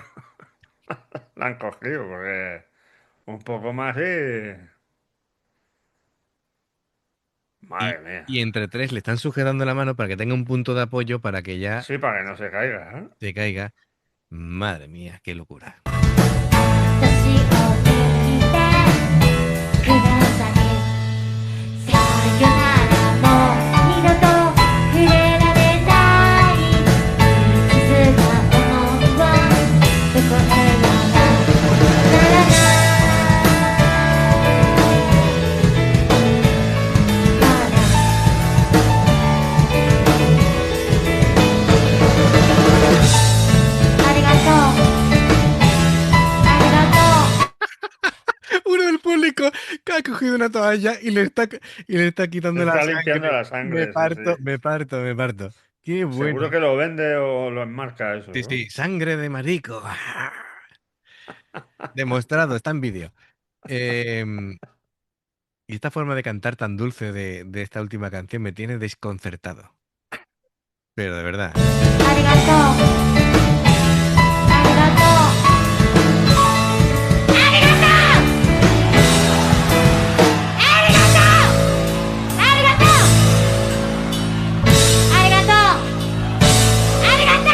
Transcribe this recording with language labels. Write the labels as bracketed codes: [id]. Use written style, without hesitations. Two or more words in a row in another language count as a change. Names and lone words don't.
[es] La han cogido, porque un poco más y. Y, Madre mía. y entre tres le están sujetando la mano para que tenga un punto de apoyo para que ya Sí, para que no se caiga, ¿eh? se caiga. Madre mía, qué locura. [ja] 私を見てください。さよならもう二度と触れられない一途な想いはどこへやらラララありがとう。ありがとう。 [es] Uno del público que ha cogido una toalla y le está quitando Se la está sangre. limpiando la sangre, Me sí, parto, sí. me parto, me parto. Qué bueno. Seguro que lo vende o lo enmarca eso, Sí, ¿no? sí, sangre de marico. Demostrado, está en vídeo. Y esta forma de cantar tan dulce de esta última canción me tiene desconcertado. Pero de verdad. [ja] ありがとう。ありがとう。ありがとう。ありがとう。ありがとう。ありがとう。ありがとう。